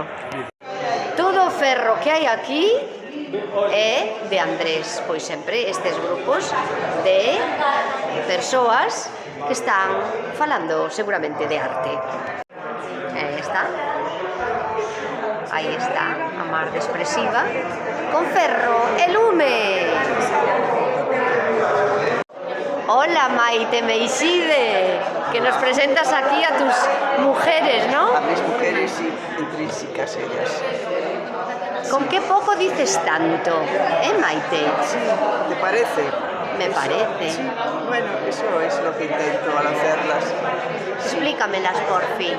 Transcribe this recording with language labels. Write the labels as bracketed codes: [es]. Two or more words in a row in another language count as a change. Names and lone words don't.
[gl] Todo o ferro que hai aquí é de Andrés, pois sempre estes grupos de persoas que están falando seguramente de arte. Aí está, a mar de expresiva, con ferro e lume. [es] Hola, Maite Meixide, que nos presentas aquí a tus mujeres, ¿no? A mis mujeres intrínsecas ellas. ¿Con qué poco dices tanto, Maite? Sí, ¿te parece? Me parece. Sí, bueno, eso es lo que intento al hacerlas. Explícamelas, por fin.